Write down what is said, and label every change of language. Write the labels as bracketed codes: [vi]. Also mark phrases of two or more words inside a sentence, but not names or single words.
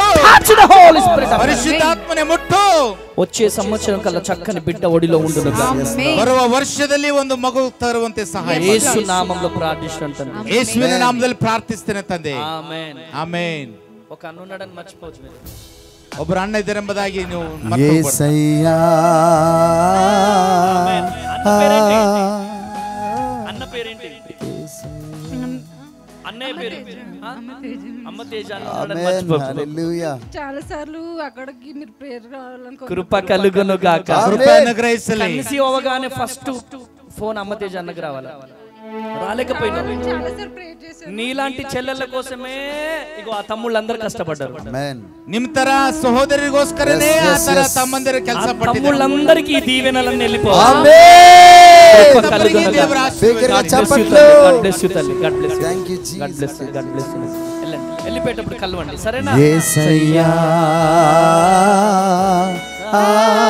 [en] Touch the Holy Spirit. [kn] ಪರಿಶುದ್ಧಾತ್ಮನೆ ಮುಟ್ಟು. [te] వచ్చే సంవత్సరం కల్లా చక్కని బిడ్డ ఒడిలో ఉండునుగా. ఆమేన్. [kn] ಬರುವ ವರ್ಷದಲ್ಲಿ ಒಂದು ಮಗು ತರುವಂತೆ ಸಹಾಯ ಮಾಡು. [te] యేసు నామములో ప్రార్థిస్తున్నాను. [kn] ಯೇಸುವಿನ ನಾಮದಲ್ಲಿ ಪ್ರಾರ್ಥಿಸ್ತೇನೆ ತಂದೆ. [te] ఆమేన్. [kn] ಆಮೆನ್. [te] ఒక అన్నున్నాడని మర్చిపోవచ్చు. [kn] ಒಬ್ಬರು ಅಣ್ಣ ಇದ್ದಾರೆಂಬುದಾಗಿ ನೀವು ಮರೆತು ಹೋಗ್ಬಾರ್ದು. Yesaya. [te] అన్న పేరేంటి? అన్నయ్య పేరు అమ్మ తేజ ఆమేన్ హల్లెలూయా చాలా సార్లు అక్కడికి మీరు ప్రేయర్ రావాలని కృప కలుగును గాక. కృప అనుగ్రహిస్తలే. కన్సీవ్ అవగానే [en] first phone [te] అమ్మ తేజ అన్నకు రావాలి. రాలేకపోయినా చాలా సార్లు ప్రేయర్ చేశాను. నీలాంటి చెల్లెళ్ళ కోసమే ఇగో ఆ తమ్ముళ్ళందరూ కష్టపడ్డారు. ఆమేన్. [kn] నిమ్తర సహోదరిಗೋಸ್ಕರನೇ ఆ ತರ ತಮ್ಮಂದಿರ ಕೆಲಸ ಪಟ್ಟಿದ್ದಾರೆ. [te] తమ్ముళ్ళందరికీ ఈ దీవెనలన్నీ వెళ్ళిపోవాలి. ఆమేన్. కృప కలుగును గాక. బిగ్గరగా చప్పట్లు. [en] God bless you తల్లి. God bless you. థాంక్యూ God bless you. [te] జీసస్. [en] God bless you. [te] వెళ్ళిపోయేటప్పుడు కలవండి సరేనా? యేసయ్యా